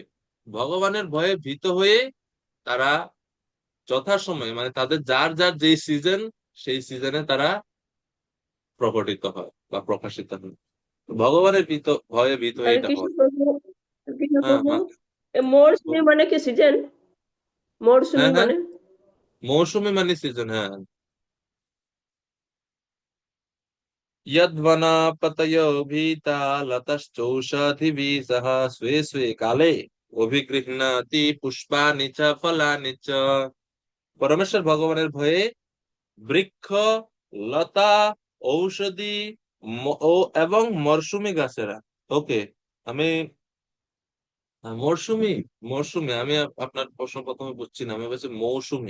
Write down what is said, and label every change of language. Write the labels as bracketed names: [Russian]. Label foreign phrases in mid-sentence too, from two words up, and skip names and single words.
[Bangla] ভগবানের ভয়ে ভীত হয়ে তারা যথাসময়ে, মানে তাদের যার যার যে সিজন, সেই সিজনে তারা প্রকটিত হয় বা প্রকাশিত হয়। ভগবানের ভয়ে ভীত হয়ে হরে এটা কৃষ্ণ হয়। প্রভু। হরে কৃষ্ণ হ্যাঁ প্রভু, এ মৌসুমী মানে কি সিজন? মৌসুমী হ্যাঁ হ্যাঁ, মানে মৌসুমী মানে সিজন, হ্যাঁ। [Sanskrit] यद्वना पतयो भीता लतश्चौषधिभिः सह स्वे स्वे काले অভিগৃহণাতি পুষ্পানি চ ফলানি চ। [Bangla] পরমেশ্বর ভগবানের ভয়ে বৃক্ষ, লতা, ঔষধি এবং মরশুমি গাছেরা। ওকে, আমি মরশুমি, মরশুমি আমি আপনার প্রশ্ন প্রথমে বুঝছি না, আমি বলছি মৌসুমি।